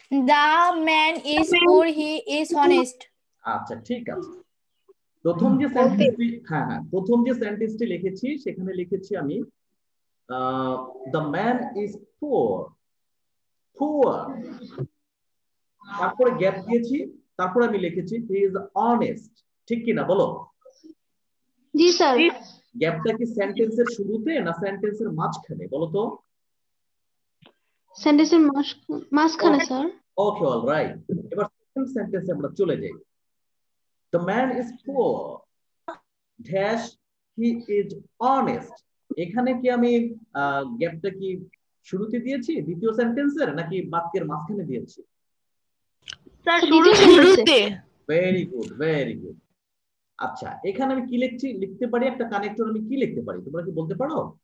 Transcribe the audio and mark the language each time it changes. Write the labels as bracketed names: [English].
[English] The man is poor, he is honest. [Bangla] আচ্ছা ঠিক আছে। প্রথম যে সেন্টেন্সটি প্রথম যে সেন্টেন্সটি লিখেছি সেখানে লিখেছি আমি [English] the man is poor. [Bangla] তারপরে গ্যাপ দিয়েছি, তারপরে আমি লিখেছি [English] he is honest. [Bangla] ঠিক কি না বলো? জি স্যার। গ্যাপটা কি সেন্টেন্সের শুরুতে না সেন্টেন্সের মাঝখানে বলো তো? সেন্টেন্সের মাঝখানে স্যার। Okay alright. এবার সেকেন্ড সেন্টেন্সে আমরা চলে যাই। [English] The man is poor dash he is honest. [Bangla] এখানে কি আমি গ্যাপটা কি শুরুতে দিয়েছি দ্বিতীয় সেন্টেন্সের নাকি বাক্যের মাঝখানে দিয়েছি? [English] Sir, [Bangla] শুরুতে। Very good. আচ্ছা এখানে আমি কি লিখতে পারি? একটা কানেক্টর আমি কি লিখতে পারি তোমরা কি বলতে পারো?